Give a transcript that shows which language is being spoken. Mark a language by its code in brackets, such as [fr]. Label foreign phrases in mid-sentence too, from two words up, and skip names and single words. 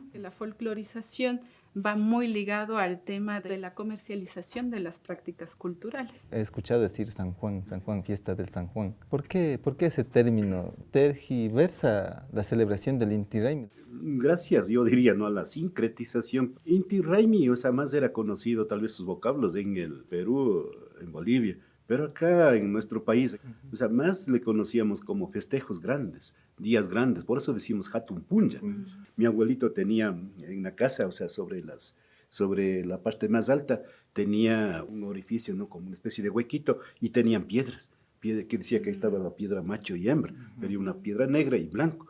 [es] La folclorización va muy ligado al tema de la comercialización de las prácticas culturales. He escuchado decir San Juan, fiesta del San Juan. ¿Por qué ese término tergiversa la celebración del Inti Raymi? Gracias, yo diría, ¿no?, a la sincretización. Inti Raymi, o sea, más era conocido tal vez sus vocablos en el Perú, en Bolivia, pero acá en nuestro país, o sea, más le conocíamos como festejos grandes, días grandes, por eso decimos [qu] Hatun Punja. [es] Mi abuelito tenía en la casa, o sea, sobre la parte más alta, tenía un orificio, ¿no?, como una especie de huequito, y tenían piedras que decía que ahí estaba la piedra macho y hembra, pero una piedra negra y blanco.